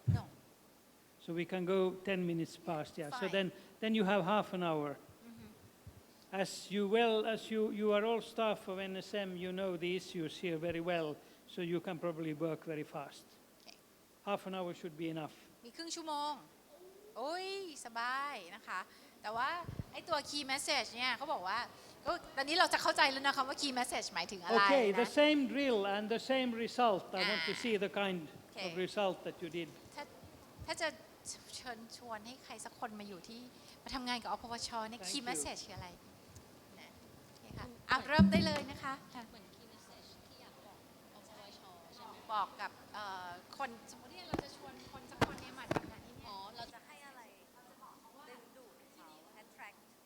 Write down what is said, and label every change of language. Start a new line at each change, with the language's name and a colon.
English: No. So we can go 10 minutes past, yeah. Fine. So then you have half an hour. As you are all staff of NSM, you know the issues here very well, so you can probably work very fast. Okay. Half an hour should be enough.
Thai: มีครึ่งชั่วโมงโอ้ยสบายนะคะแต่ว่าไอ้ตัว key message เนี่ยเขาบอกว่าก็ตอนนี้เราจะเข้าใจแล้วนะคะว่า key message หมายถึงอะไร
English: Okay,
Thai: นะ
English: the same drill and the same result. I want to see the kind of result that you did.
Thai: ถ้าจะเชิญชวนให้ใครสักคนมาอยู่ที่มาทำงานกับอพวชเนี่ย key message คืออะไรนะโอเคค่ะเริ่มได้เลยนะคะเหมือน key message ที่อยากบอกอพวชใช่ไหมบอกกับคนสมมติเนี่ยเราจะชวนคนสักคนเนี่ยมาทำงานที่นี่เราจะให้อะไรเราจะบอกเขาว่าดึงดูดเขา attract